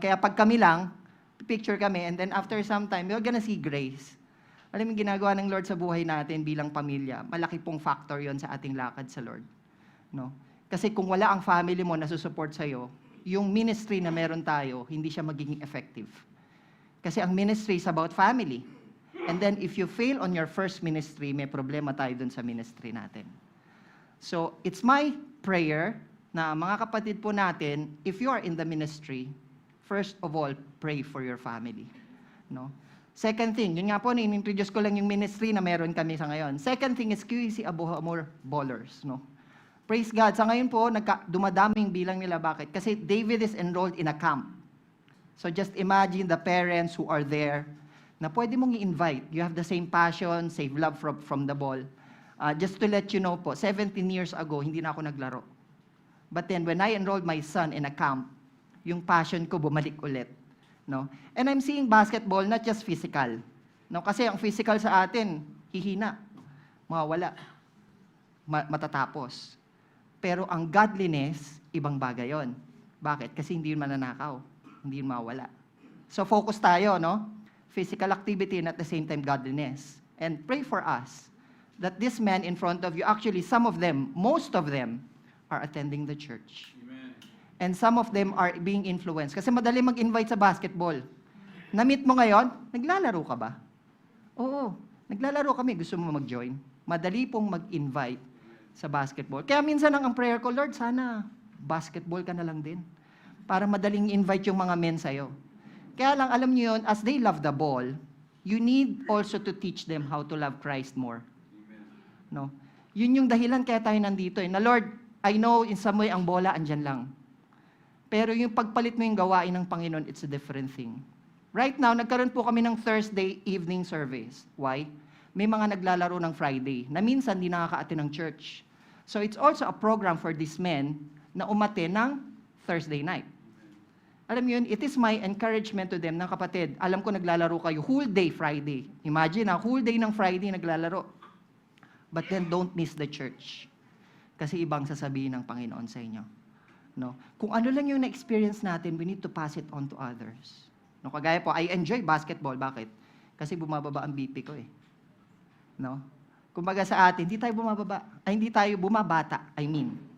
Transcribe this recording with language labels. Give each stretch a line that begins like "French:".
Filipino: Kaya pag kami lang,
English: picture kami, and then after some time, we're gonna see grace.
Filipino: Alam mo, ginagawa ng Lord sa buhay natin bilang pamilya, malaki pong factor yon sa ating lakad sa Lord. No? Kasi kung wala ang family mo na susupport sa'yo, yung ministry na meron tayo, hindi siya magiging effective. Kasi ang
English: ministry is about family. And then if you fail on your first ministry,
Filipino: may problema tayo dun sa ministry natin.
English: So, it's my prayer
Filipino: na mga kapatid po natin,
English: if you are in the ministry, first of all, pray for your family.
Filipino: No?
English: Second thing,
Filipino: yun nga po, in-introduce ko lang yung ministry na meron kami sa ngayon.
English: Second thing is QEC Abohamor Ballers. No? Praise God.
Filipino: Sa ngayon po, dumadaming bilang nila. Bakit?
English: Kasi David is enrolled in a camp. So just imagine the parents who are there
Filipino: na pwede mong i-invite.
English: You have the same passion, same love from the ball. Just to let you know po, 17 years ago,
Filipino: hindi na ako naglaro.
English: But then when I enrolled my son in a camp,
Filipino: yung passion ko bumalik ulit,
English: no? And I'm seeing basketball not just physical, no?
Filipino: Kasi ang physical sa atin hihina, mawawala, matatapos. Pero ang godliness, ibang bagay 'yon. Bakit? Kasi hindi yun mananakaw, hindi yun mawawala. So focus tayo, no?
English: Physical activity and at the same time godliness. And pray for us that this men in front of you, actually some of them, most of them, are attending the church. Amen. And some of them are being influenced.
Filipino: Kasi madali mag-invite sa basketball. Na-meet mo ngayon, naglalaro ka ba? Oo, naglalaro kami. Gusto mo mag-join? Madali pong mag-invite sa basketball. Kaya minsan ang prayer ko, Lord, sana basketball ka na lang din. Para madaling invite yung mga men sa'yo. Kaya lang, alam niyo yun,
English: as they love the ball, you need also to teach them how to love Christ more.
Filipino: Amen. No? Yun yung dahilan kaya tayo nandito. Na Lord,
English: I know in some way
Filipino: ang bola andyan lang. Pero yung pagpalit mo yung gawain ng Panginoon,
English: it's a different thing. Right now,
Filipino: nagkaroon po kami ng Thursday evening service.
English: Why?
Filipino: May mga naglalaro ng Friday na minsan di nakaka-attend ng church.
English: So it's also a program for these men
Filipino: na umate ng
English: Thursday night.
Filipino: Alam mo yun,
English: it is my encouragement to them
Filipino: na kapatid, alam ko naglalaro kayo whole day Friday.
English: Imagine whole day ng Friday naglalaro. But then don't miss the church.
Filipino: Kasi ibang sasabihin ng Panginoon sa inyo. No? Kung ano lang yung na-experience natin,
English: we need to pass it on to others. No? Kagaya po, I enjoy basketball.
Filipino: Bakit? Kasi bumababa ang BP ko eh. No? Kumbaga sa atin, hindi tayo bumabata,
English: I mean.